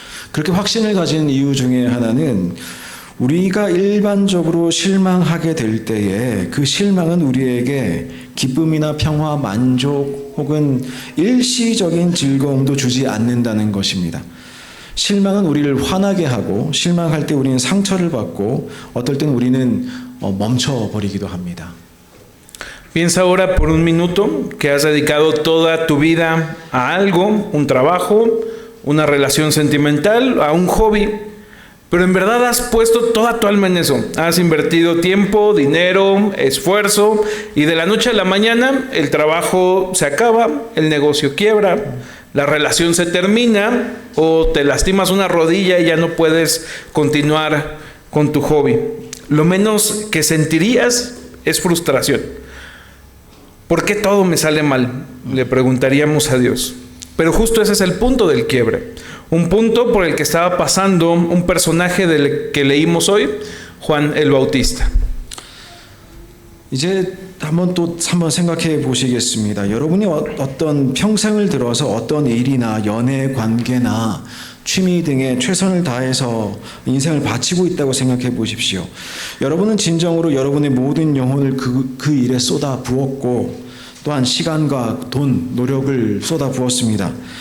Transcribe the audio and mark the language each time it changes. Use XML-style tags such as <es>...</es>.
<ko>그렇게 확신을 가진 이유 중에 하나는 우리가 일반적으로 실망하게 될 때에 그 실망은 우리에게 기쁨이나 평화, 만족 혹은 일시적인 즐거움도 주지 않는다는 것입니다. 실망은 우리를 화나게 하고 실망할 때 우리는 상처를 받고 어떨 때는 우리는 멈춰버리기도 합니다.</ko> <es>Piensa ahora por un minuto que has dedicado toda tu vida a algo, un trabajo, una relación sentimental, a un hobby, pero en verdad has puesto toda tu alma en eso. Has invertido tiempo, dinero, esfuerzo y de la noche a la mañana el trabajo se acaba, el negocio quiebra, la relación se termina o te lastimas una rodilla y ya no puedes continuar con tu hobby. Lo menos que sentirías es frustración. ¿Por qué todo me sale mal? Le preguntaríamos a Dios. Pero justo ese es el punto del quiebre. Un punto por el que estaba pasando un personaje del que leímos hoy, Juan el Bautista.</es> <ko>이제 한번 생각해 보시겠습니다. 여러분이 어떤 평생을 들어서 어떤 일이나 연애 관계나 취미 등에 최선을 다해서 인생을 바치고 있다고 생각해 보십시오. 여러분은 진정으로 여러분의 모든 영혼을 그 일에 쏟아 부었고 또한 시간과 돈, 노력을 쏟아 부었습니다.</ko>